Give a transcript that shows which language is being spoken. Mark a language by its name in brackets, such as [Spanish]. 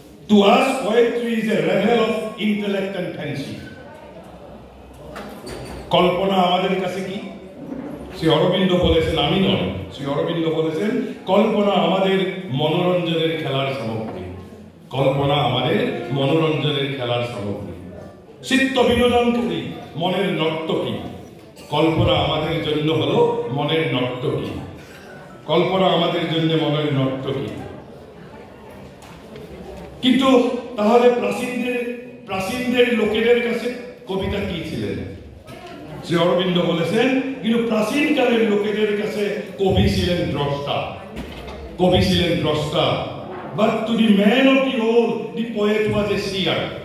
[English] To us, poetry is a revel of intellect and fancy. [Bangla] কল্পনা আমাদের কাছে কি? শ্রী অরবিন্দ বলেছেন, আমি নয়, শ্রী অরবিন্দ বলেছেন কল্পনা আমাদের মনোরঞ্জনের খেলার সামগ্রী। কল্পনা আমাদের মনোরঞ্জনের খেলার সামগ্রী, চিত্ত বিনোদনকারী, মনের নর্তকী। কল্পনা আমাদের জন্য হলো মনের নর্তকী। কল্পনা আমাদের জন্য মনের নর্তকী। কিন্তু তাহলে প্রাচীনদের লোকেদের কাছে কবিতা কি ছিলেন? শ্রী অরবিন্দ বলেছেন কিন্তু প্রাচীনকালের লোকেদের কাছে কবি ছিলেন দ্রষ্টা। কবি ছিলেন দ্রষ্টা। [English] But to the man of the old, the poet was a seer.